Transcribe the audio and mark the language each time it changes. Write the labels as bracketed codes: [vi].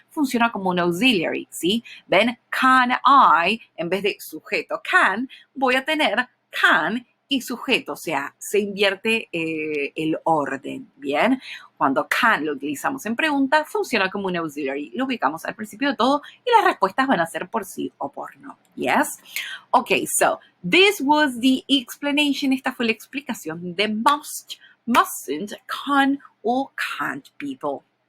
[es] Funciona como un auxiliary, ¿sí? ¿Ven? Can I, en vez de sujeto can, voy a tener can y sujeto, o sea, se invierte el orden, ¿bien? Cuando can lo utilizamos en pregunta, funciona como un auxiliary. Lo ubicamos al principio de todo y las respuestas van a ser por sí o por no. [en] Yes? Okay, so this was the explanation. [es] Esta fue la explicación de must, mustn't, can or can't, people.